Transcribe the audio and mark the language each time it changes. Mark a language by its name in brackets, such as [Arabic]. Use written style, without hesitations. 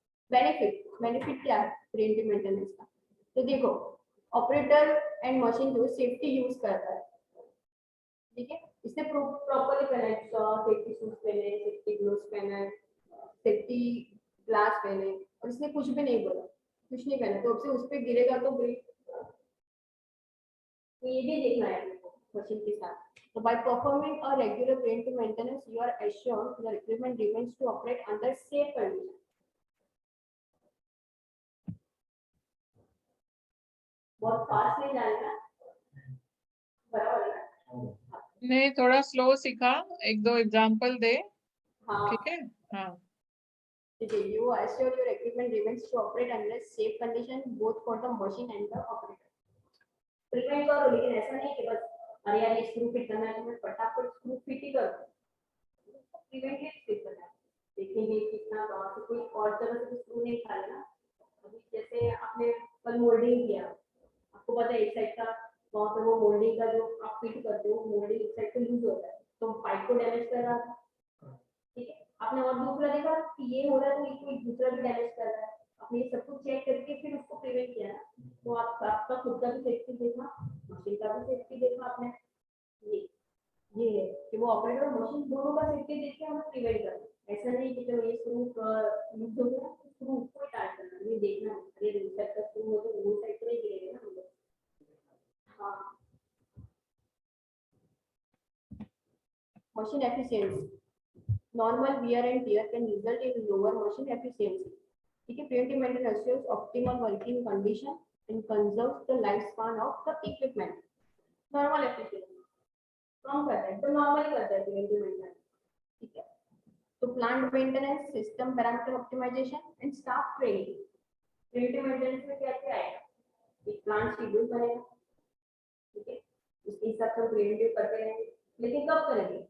[Hindi] Benefit क्या है preventive maintenance का, तो देखो, ऑपरेटर एंड मशीन जो सेफ्टी यूज करता है, ठीक है, इसने प्रॉपर्ली पहने, सेफ्टी शूज पहने, सेफ्टी ग्लोव्स पहने, सेफ्टी ग्लास पहने, और इसने कुछ भी नहीं बोला, कुछ नहीं पहना, तो उससे उस पे गिरेगा तो ब्रेक, तो ये भी देखना है मशीन के साथ। [English] So by performing a regular preventive maintenance, you are assured the equipment remains to operate under safe conditions. [Hindi] बहुत फास्ट नहीं जाएगा, बराबर है। नहीं, थोड़ा स्लो सीखा, 1-2 एग्जांपल दे, हाँ, ठीक है। हाँ, [English] you assure your equipment remains to operate under safe condition both for the machine and the operator. [Hindi] Prevent करो, लेकिन ऐसा नहीं कि बस अरे यार ये स्क्रू फिट करना है तो मैं फटाफट स्क्रू फिट ही कर दूं, प्रिवेंटिव फिट करना है, देखेंगे कितना कहाँ से कोई और तरह से स्क्रू नहीं खा लेना। अभी जैसे आपने कल मोल्डिंग किया, आपको पता है एक साइड का वहाँ पे वो मोल्डिंग का जो आप फिट करते हो, मोल्डिंग एक साइड पे लूज होता है, तो पाइप को डैमेज कर रहा था, ठीक है। आपने और दूसरा देखा कि ये हो रहा है तो ये कोई दूसरा भी डैमेज कर रहा है, आपने ये सब कुछ चेक करके फिर उसको प्रिवेंट किया ना, तो आपका खुद का भी सेफ्टी देखा, मशीन का भी सेफ्टी देखा आपने। ये है कि वो ऑपरेटर और मशीन दोनों का सेफ्टी देख के हमें प्रिवेंट करना, ऐसा नहीं कि चलो ये स्क्रू लूज हो गया स्क्रू को टाइट करना, ये देखना है ये दूसरा का स्क्रू हो तो वो साइड पे नहीं गिरेगा ना हम लोग। [English] हाँ, machine efficiency, normal wear and tear can result in lower machine efficiency, [Hindi] ठीक है। [English] preventive maintenance ensures optimal working condition and conserves the lifespan of the equipment। [Hindi] normal efficiency कम करता है, तो नॉर्मली करता है preventive maintenance, ठीक है। [English] तो plant maintenance, system parameter optimisation and staff training. [Hindi] preventive maintenance में क्या क्या आएगा, एक प्लांट शेड्यूल बनेगा, ठीक है, उसके हिसाब से प्रिवेंटिव करते रहेंगे, लेकिन कब करेंगे?